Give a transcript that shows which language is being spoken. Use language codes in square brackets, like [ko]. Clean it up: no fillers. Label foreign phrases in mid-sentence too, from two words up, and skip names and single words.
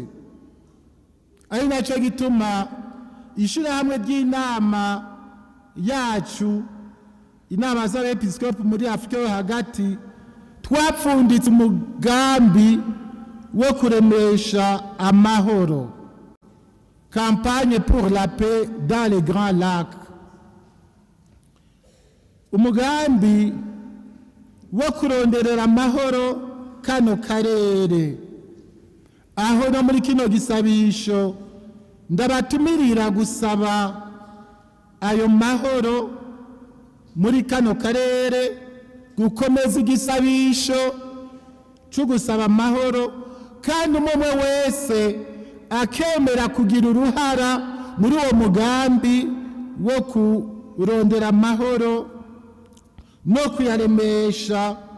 [rn] Ari naco gituma ishirahamwe ry'inama yacu, inama z'abepiskopi muri Afurika yo hagati, twapfunditse umugambi wo kuremesha amahoro, [fr] campagne pour la paix dans les grands lacs. [rn] Umugambi wo kuronderera amahoro kano karere, aho no muri kino gisabisho ndabatumirira gusaba ayo mahoro muri kano karere, gukomeza igisabisho cyo gusaba amahoro, kandi umwe wese akemera kugira uruhara muri uwo mugambi wo kurondera amahoro no kuyaremesha